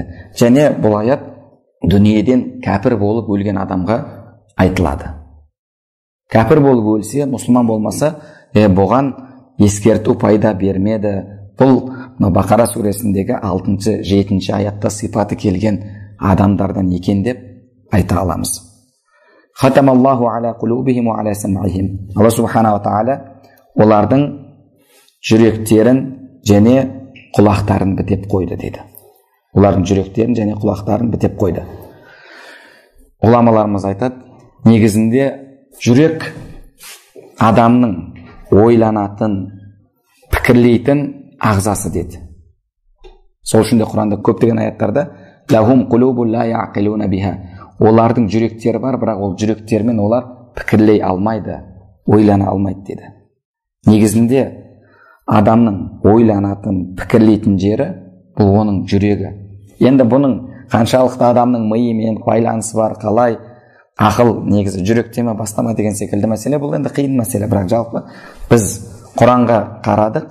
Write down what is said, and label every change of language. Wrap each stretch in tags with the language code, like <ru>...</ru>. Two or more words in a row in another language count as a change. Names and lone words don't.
<kk>Және бұл аят дүниеден кәпір болып өлген адамға айтылады. Кәпір болып өлсе, мұсылман болмаса, бұған ескерту пайда бермеді. Бұл Бақара сүресіндегі 6-7 аятта сипаты келген адамдардан екен деп айта аламыз.</kk> <ar>ختم الله على قلوبهم وعلى سمعهم.</ar> <kk>Алла субханала тағала олардың жүректерін және құлақтарын бітеп қойды деді. Олардың жүректерін және құлақтарын бітеп қойды. Ғұламаларымыз айтады, негізінде жүрек адамның ойланатын, пікірлейтін ағзасы деді. Сол үшін де Құранда көптеген аяттарда</kk> <ar>لهم قلوب لا يعقلون بها.</ar> <kk>Олардың жүректері бар, бірақ ол жүректермен олар пікірлей алмайды, ойлана алмайды деді. Негізінде адамның ойланатын, пікірлейтін жері бұл оның жүрегі. Енді бұның қаншалықты адамның миымен байланысы бар, қалай ақыл негізі жүректеме бастама деген секілді мәселе, бұл енді қиын мәселе, бірақ жалпы біз Құранға қарадық.</kk>